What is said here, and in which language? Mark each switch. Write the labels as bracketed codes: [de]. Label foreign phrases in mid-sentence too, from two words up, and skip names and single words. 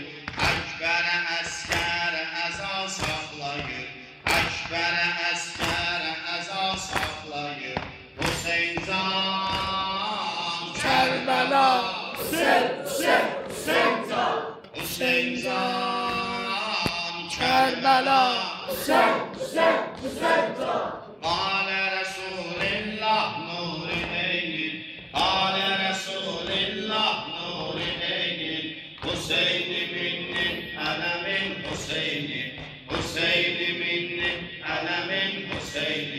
[az] Əkbərə əskərə əza saxlayır, Əkbərə əskərə əza saxlayır. Hüseyin can Kərbala, Hüseyin Hüseyin Hüseyin can, Hüseyin can Kərbala, Hüseyin Hüseyin Hüseyin can. [ar] قال رسول الله نور عيني، قال رسول الله نور عيني. حسين مني وأنا من حسين، حسين مني وأنا من حسين.